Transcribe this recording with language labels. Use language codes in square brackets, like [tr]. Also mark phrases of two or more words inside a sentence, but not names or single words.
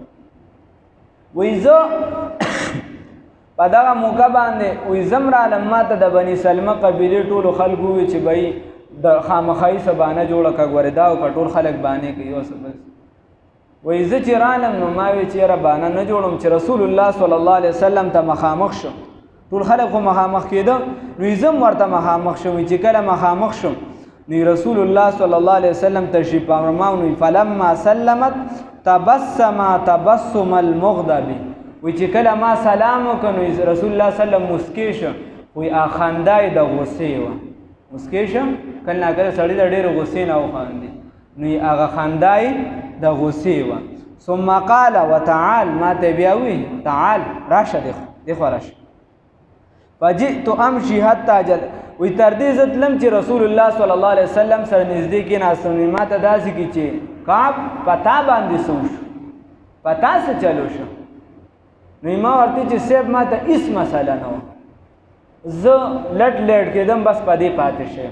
[ps] وی زه په دغه موقع باندې وی زم رالم، ما ته د بني سلمه قبیلې ټولو خلکو وویل چې بهی د خامخایي څه بانه جوړه کړه، ګورې دا وکړه ټول خلک بانې کوي یو څه بس. وایي زه چې رالم نو ما وی چې یاره بانه نه جوړم، چې رسول الله [ar] صلی الله علیه وسلم [ps] ته مخامخ شم، ټول خلک خو مخامخ کېده، نو زه هم ورته مخامخ شم. چې کله مخامخ شم نو رسول الله [ar] صلی الله علیه وسلم [ps] تشریف فرماو، نو [ar] فلما سلمت تبسم تبسم المغضب. [ps] وی چې کله ما سلام وکړ نو رسول الله [ar] صلی الله علیه وسلم [ps] مسکی شو، وی خندا یې د غصې وه، مسکی شو کله ناکله سړي د ډېرو غصې نه وخاندي، نو هغه خندا یې د غصې وه. [ar] ثم قال وتعال، [ps] ما ته بیا وی تعال راشه دخوا راشه. [ar] فجئت امشي حتى جل، [ps] وی تر دې زه تلم چې رسول الله [ar] صلی الله علیه وسلم [ps] سره نږدې کېناستم، ما ته داسې کړي چې کعب پتا باندې څه وشو، پتا څه چلو شو. نو ما ورته چې صاحب ما ته هېڅ مسله نه وه، زه لټ لیټ کېدم، بس په دې پاتې شم.